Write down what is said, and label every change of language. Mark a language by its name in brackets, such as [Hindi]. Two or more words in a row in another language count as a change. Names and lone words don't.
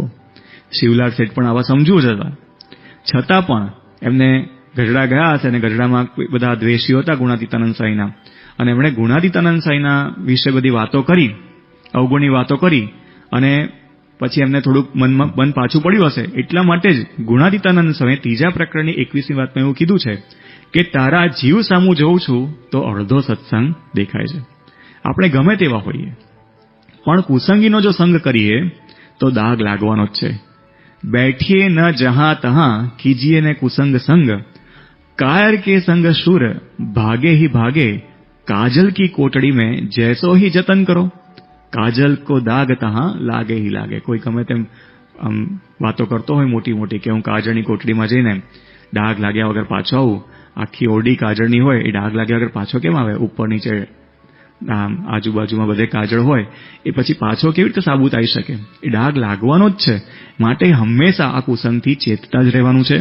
[Gujarati] શિવલાલ શેઠ પણ આવા સમજુ જ હતા, છતાં પણ એમને ગઢડા ગયા હશે અને ગઢડામાં બધા દ્વેષીઓ હતા ગુણાતીતાનંદ સાંઈના, અને એમણે ગુણાતીતાનંદ સાંઈના વિશે બધી વાતો કરી, અવગુણની વાતો કરી, અને પછી એમને થોડુંક મન પાછું પડ્યું હશે. એટલા માટે જ ગુણાતીતાનંદ સાંઈએ 3જા પ્રકરણની 21મી વાતમાં એવું કીધું છે કે તારા જીવ સામું જોઉં છું તો અડધો સત્સંગ દેખાય છે. આપણે ગમે તેવા હોઈએ, પણ કુસંગીનો જો સંગ કરીએ તો દાગ લાગવાનો જ છે. [Hindi] बैठिए न जहां तहां कीजिए ने कुसंग संग, कायर के संग शुर भागे ही भागे, काजल की कोटड़ी में जैसो ही जतन करो, काजल को दाग तहां लागे ही लागे. [Gujarati] કોઈ ગમે તેમ વાતો કરતો હોય મોટી મોટી કે હું કાજળની કોટડીમાં જઈને ડાઘ લાગ્યા વગર પાછો આવું, આખી ઓરડી કાજળની હોય, એ ડાઘ લાગ્યા વગર પાછો કેમ આવે? ઉપર નીચે આજુબાજુમાં બધે કાજળ હોય, એ પછી પાછો કેવી રીતે સાબુત આવી શકે? એ ડાઘ લાગવાનો જ છે. માટે હંમેશા આ કુસંગથી ચેતતા જ રહેવાનું છે.